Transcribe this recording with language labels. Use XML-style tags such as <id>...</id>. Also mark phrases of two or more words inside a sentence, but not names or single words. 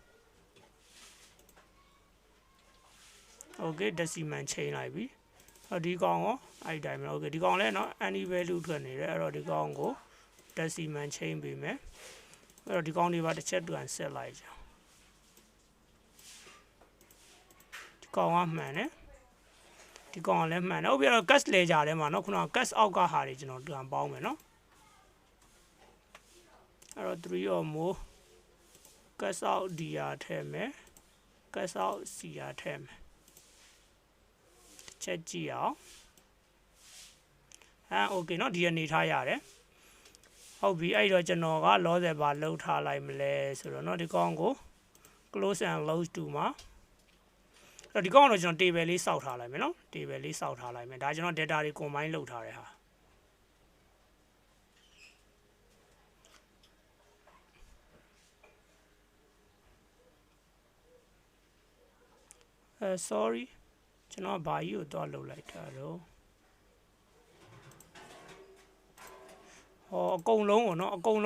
<en>okay decimal</en> <my>ချိန်လိုက်ပြီအဲ့ဒီကောင်ကိုအဲ့ဒီတိုင်းပဲ okay ဒီကောင်လည်းเนาะ</my> <en>any value</en> <my>ထွက်နေတယ်အဲ့တော့ဒီကောင်ကို decimal ချိန်ပေးမယ်အဲ့တော့ဒီကောင်တွေပါတစ်ချက်တူအောင်ဆက်လိုက်ကြ ဒီကောင်ကမှန်တယ်ဒီကောင်ကလည်းမှန်တယ်ဟုတ်ပြီအဲ့တော့</my> <en>cash ledger</en> <my>ထဲမှာเนาะခုနက cash အောက်ကဟာတွေကျွန်တော်တူအောင်ပေါင်းမယ်เนาะအဲ့တော့</my> <en>3 or more cash out DR</en> <my>ထည့်မယ်</my> <en>cash out CR</en> <my>ထည့်မယ် ချက်ကြည့်အောင် okay เนาะဒီအနေထားရတယ်ဟုတ်ပြီအဲ့တော့ကျွန်တော်က loss ဘာလောက်ထားလိုက်မလဲဆိုတော့เนาะဒီကောင်ကို</my> <en>close and load to</en> <my>မှာအဲ့တော့ဒီကောင်ကတော့ကျွန်တော် table လေးစောက်ထားလိုက်မယ်เนาะ table လေးစောက်ထားလိုက်မယ်ဒါကျွန်တော် data တွေ combine လုပ်ထားတဲ့ဟာ sorry ကျွန်တော်ဘာကြီးကိုတော့လုပ်လိုက်တာတော့ဟောအကုန်လုံးကိုเนาะအကုန်</my>